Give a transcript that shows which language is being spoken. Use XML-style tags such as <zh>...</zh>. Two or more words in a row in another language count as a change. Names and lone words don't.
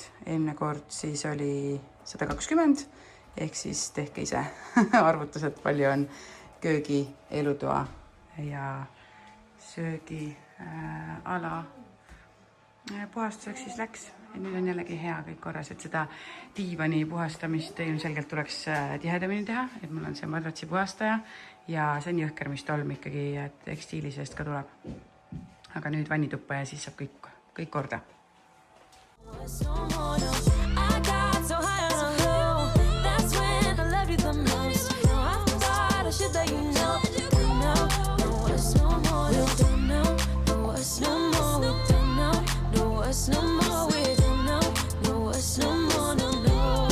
<et>Eelmine kord siis oli 120, ehk siis tehke ise arvutused, palju on köögi, elutoa ja söögi ala puhastuseks siis läks. Ja nüüd on jällegi hea kõik korras, et seda diivani puhastamist ilmselgelt tuleks tihedamini teha, et mul on see madratsi puhastaja ja see on jõhker, mis tolm ikkagi tekstiili seest ka tuleb. Aga nüüd vannituppa ja siis saab kõik korda.</et> <en>No more, we're done now, no, it's no more, no, no.</en>